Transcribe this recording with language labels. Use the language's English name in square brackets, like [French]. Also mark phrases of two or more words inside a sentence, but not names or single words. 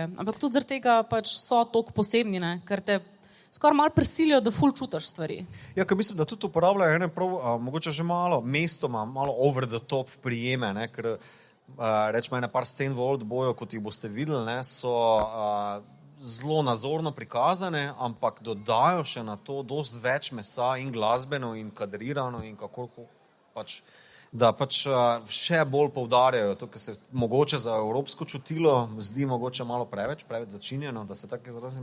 [Slovenian] Ampak tudi zaradi tega pač so toliko posebni, ne, ker te skoraj malo prisilijo, da ful čutaš stvari. Ja, ker mislim, da tudi uporabljajo ene prav, mogoče že malo mestoma, malo [English] over the top [Slovenian] prijeme, ne, ker rečemo ene par scen v Oldboyu, kot jih boste videli, ne, so zelo nazorno prikazane, ampak dodajo še na to dosti več mesa in glasbeno in kadrirano in kako pač, da pač še bolj poudarjajo to, kar se mogoče za evropsko čutilo zdi mogoče malo preveč začinjeno, da se tako izrazim.